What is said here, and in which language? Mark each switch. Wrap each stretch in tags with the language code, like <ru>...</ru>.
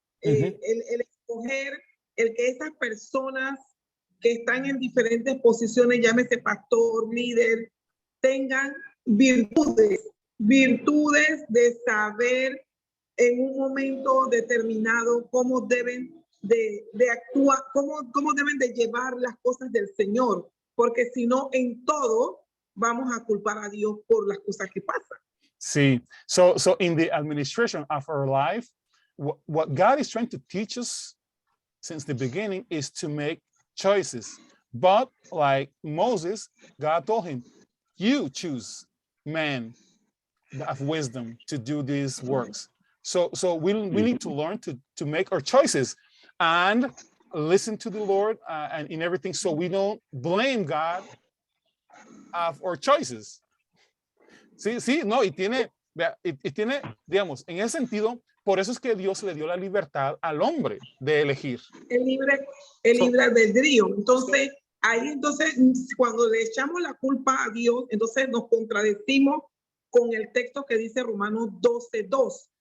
<es>El escoger, el que esas personas que están en diferentes posiciones, llámese pastor, líder, tengan virtudes de saber en un momento determinado cómo deben de actuar, cómo deben de llevar las cosas del Señor, porque si no, en todo vamos a culpar a Dios por las cosas que pasan.</es> <en>Sí, so in the administration of our life, what God is trying to teach us since the beginning is to make choices. But like Moses, God told him, you choose man of wisdom to do these works. So we need to learn to make our choices and listen to the Lord and in everything, so we don't blame God of our choices.</en> <es>Sí, no, y tiene, digamos, en ese sentido, por eso es que Dios le dio la libertad al hombre de elegir. El libre albedrío. Entonces, cuando le echamos la culpa a Dios, entonces nos contradecimos con el texto que dice Romanos 12:2.</es>